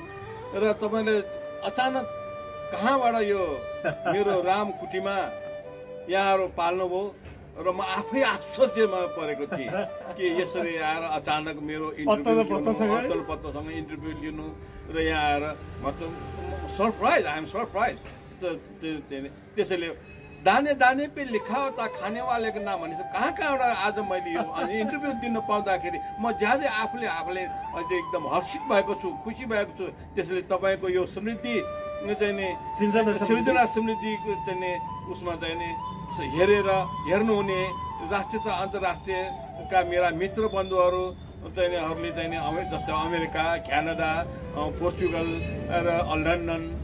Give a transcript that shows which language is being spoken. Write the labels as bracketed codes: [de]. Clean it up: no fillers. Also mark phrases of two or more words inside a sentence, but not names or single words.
[ne] र तपाईँले अचानक कहाँबाट यो मेरो रामकुटीमा यहाँहरू पाल्नुभयो र म आफै आश्चर्यमा परेको थिएँ कि यसरी आएर अचानक मेरो इन्टरभ्यू पत्तसँग इन्टरभ्यू लिनु र यहाँ आएर मतलब सरप्राइज, [en] I am surprise. [ne] त्यसैले [hi] दाने दाने पे लिखा होता खाने वाले को नाम [ne] भनेपछि कहाँ कहाँबाट आज मैले यो इन्टरभ्यू दिन पाउँदाखेरि म ज्यादै आफूले अझै एकदम हर्षित भएको छु, खुसी भएको छु। त्यसैले तपाईँको यो समृद्धि चाहिँ नि सृजना समृद्धिको चाहिँ नि उसमा चाहिँ नि हेर्नुहुने राष्ट्रिय तथा अन्तर्राष्ट्रियका मेरा मित्र बन्धुहरू हरूले चाहिँ नि जस्तै अमेरिका, क्यानाडा, पोर्चुगल र लन्डन,